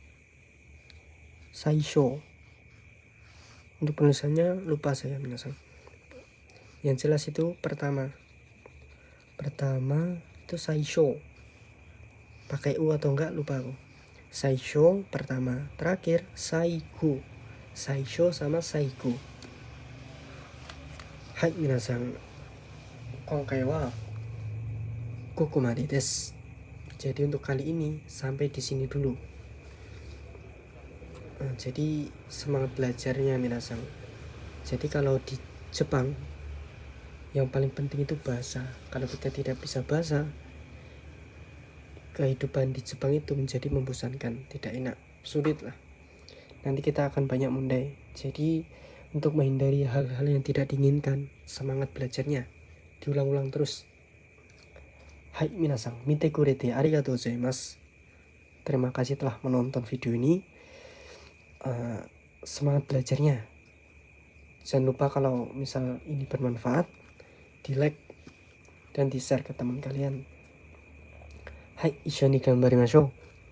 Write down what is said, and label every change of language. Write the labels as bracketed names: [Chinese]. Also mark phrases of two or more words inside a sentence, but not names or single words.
[Indonesian] Untuk penulisannya lupa saya minasang. Yang jelas itu pertama itu saisho. Pakai u atau enggak lupa aku. Saisho pertama, terakhir saigo. Saisho sama saigo. [Japanese] はい皆さん. 今回はここまでです. [Indonesian] Jadi untuk kali ini sampai di sini dulu. Jadi semangat belajarnya minasang. Jadi kalau di Jepang yang paling penting itu bahasa. Kalau kita tidak bisa bahasa, kehidupan di Jepang itu menjadi membosankan, tidak enak, sulit lah. Nanti kita akan banyak mundai. Jadi untuk menghindari hal-hal yang tidak diinginkan. Semangat belajarnya diulang-ulang terus. [Japanese] はい皆さん、見てくれてありがとうございます. [Indonesian] Terima kasih telah menonton video ini. Semangat belajarnya. Jangan lupa kalau misal ini bermanfaat, di like dan di share ke teman kalian. [Japanese] Hai, 一緒に頑張りましょう。